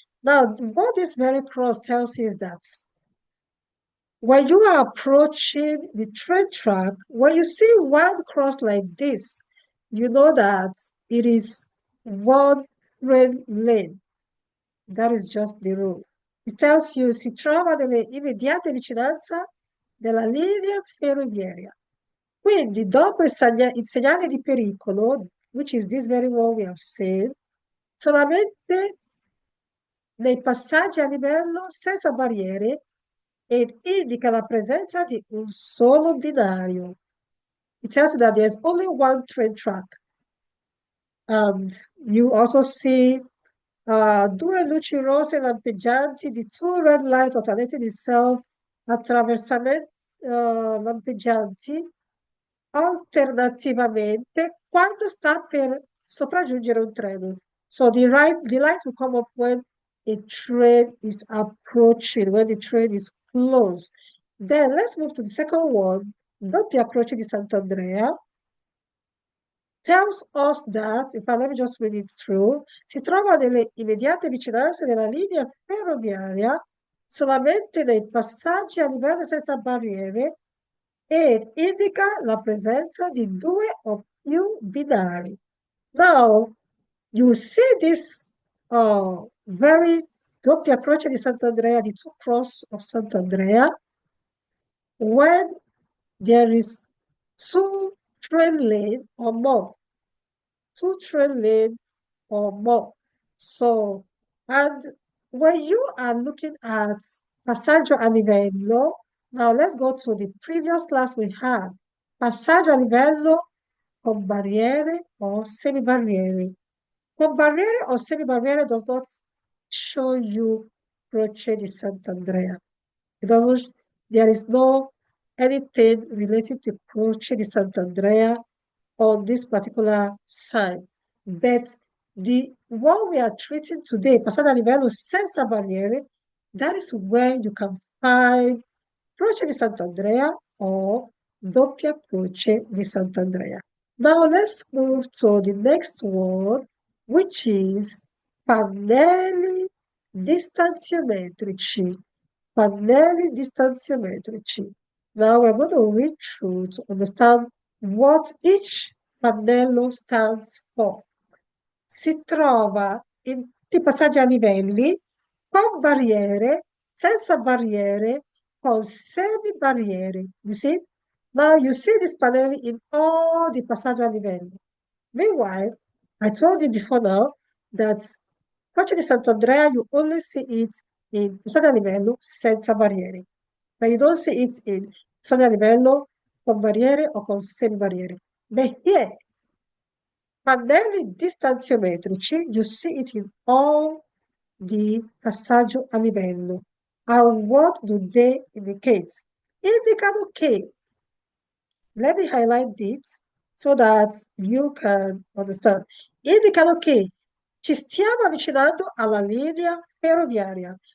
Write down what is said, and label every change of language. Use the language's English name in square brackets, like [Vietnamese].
[English] Now, what this very cross tells you is that when you are approaching the train track, when you see one cross like this, you know that it is one train lane. That is just the rule. It tells you [Italian] si trova nelle immediate vicinanza della linea ferroviaria. Quindi, dopo il segnale di pericolo, [English] which is this very one we have seen, [Italian] solamente nei passaggi a livello senza barriere ed indica la presenza di un solo binario. [English] It tells you that there's only one train track. And you also see [Italian] due luci rosse lampeggianti di [English] two red light alternating itself [Italian] attraversamenti lampeggianti alternativamente quando sta per sopraggiungere un treno. [English] So the lights will come up when a train is approaching, when the train is close. Then let's move to the second one. [Italian] Doppia Croce di Sant'Andrea [English] tells us that, in fact, let me just read it through, [Italian] si trova nelle immediate vicinanze della linea ferroviaria solamente nei passaggi a livello senza barriere ed indica la presenza di due o più binari. [English] Now, you see this very doppia croce di Sant'Andrea, the two cross of Sant'Andrea, when there is two train lane or more. Two train lane or more. So, and when you are looking at passaggio a livello, now let's go to the previous class we had. [Italian] Passaggio a livello con barriere or semi-barriere. [English] Con barriere or semi-barriere does not show you Croce di Sant'Andrea. It doesn't, there is no anything related to Croce di Sant'Andrea on this particular side. But the one we are treating today, passaggio a livello senza barriere, that is where you can find Croce di Sant'Andrea or Doppia Croce di Sant'Andrea. Now let's move to the next one, which is Pannelli Distanziometrici. [Italian] Pannelli Distanziometrici. [English] Now we're going to read through to understand what each pannello stands for. [Italian] Si trova in tutti i passaggi a livelli, con barriere, senza barriere, con semi-barriere. [English] You see? Now you see this pannelli in all the passaggi a livelli. Meanwhile, I told you before now that Croce di Sant'Andrea, you only see it in passaggio a livello senza barriere. but you don't see it in segnali a livello, con barriere or con semi-barriere. But here, pannelli distanziometrici, you see it in all the passaggio a livello. And what do they indicate? [Italian] Indicano che, [English] let me highlight this so that you can understand. [Italian] Indicano che ci stiamo avvicinando alla linea ferroviaria.